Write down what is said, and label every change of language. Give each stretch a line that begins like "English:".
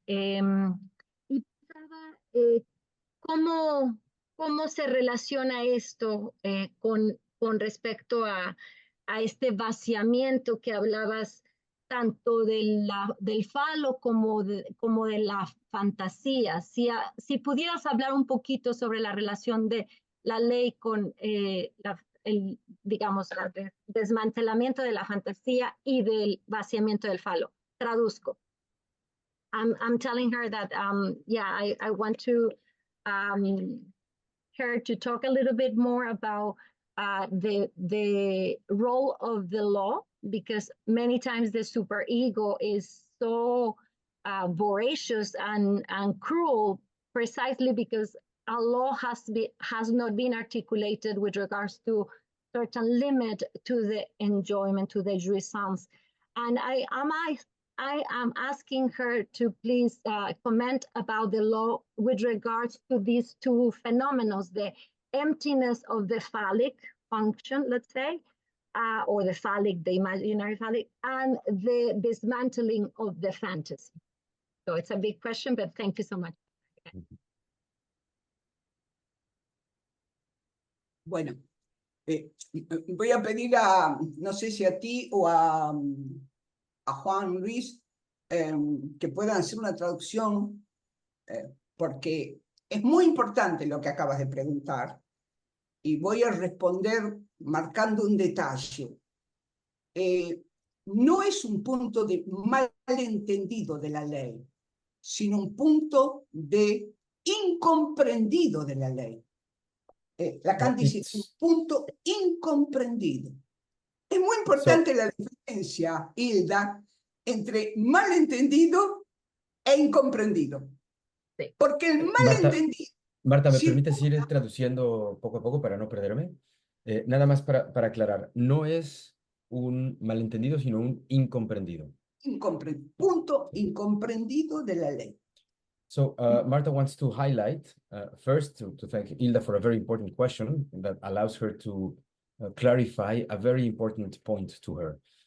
Spanish: Y pensaba, ¿cómo se relaciona esto con respecto a este vaciamiento que hablabas, tanto del falo como de la fantasía? Si pudieras hablar un poquito sobre la relación de la ley con el desmantelamiento de la fantasía y del vaciamiento del falo. Traduzco.
English: I'm telling her that, yeah, I want to her to talk a little bit more about the role of the law, because many times the superego is so voracious and cruel, precisely because a law has not been articulated with regards to certain limit to the enjoyment, to the jouissance. And I am asking her to please comment about the law with regards to these two phenomena, the emptiness of the phallic function, let's say, or the phallic, the imaginary phallic, and the dismantling of the fantasy. So it's a big question, but thank you so much.
Spanish: Bueno, voy a pedir a, no sé si a ti o a Juan Luis, que puedan hacer una traducción, porque es muy importante lo que acabas de preguntar, y voy a responder marcando un detalle. No es un punto de malentendido de la ley, sino un punto de incomprendido de la ley. Lacan dice un punto incomprendido. Es muy importante la diferencia, Hilda, entre malentendido e incomprendido. Sí. Porque el malentendido... Marta, ¿me permites ir traduciendo poco a poco para no perderme? Nada más para aclarar, no es un malentendido, sino un incomprendido. Punto incomprendido de la ley.
English: So Marta wants to highlight, first, to thank Hilda for a very important question that allows her to clarify a very important point to her.